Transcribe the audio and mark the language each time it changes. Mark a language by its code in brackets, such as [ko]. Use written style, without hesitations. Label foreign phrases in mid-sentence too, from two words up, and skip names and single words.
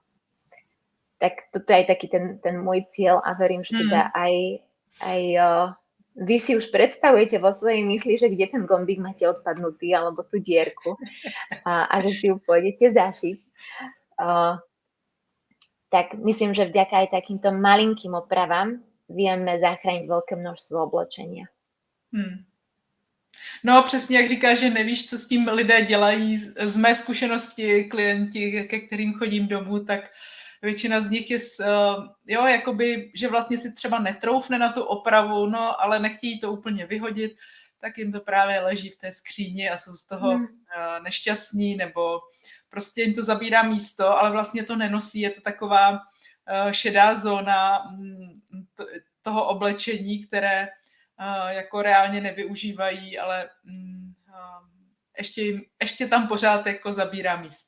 [sk] Tak toto je aj taký ten môj cieľ a verím, že teda aj vy si už predstavujete vo svojej mysli, že kde ten gombík máte odpadnutý alebo tú dierku a že si ju pôjdete zašiť. Tak myslím, že vďaka aj takýmto malinkým opravám vieme zachrániť veľké množstvo oblečenia. [cs] No přesně, jak říkáš, že nevíš, co s tím lidé dělají. Z mé zkušenosti klienti, ke kterým chodím domů, tak většina z nich je, jakoby, že vlastně si třeba netroufne na tu opravu, no, ale nechtějí to úplně vyhodit, tak jim to právě leží v té skříni a jsou z toho nešťastní, nebo prostě jim to zabírá místo, ale vlastně to nenosí, je to taková šedá zóna toho oblečení, které jako reálně nevyužívají, ale ještě tam pořád jako zabírá místo.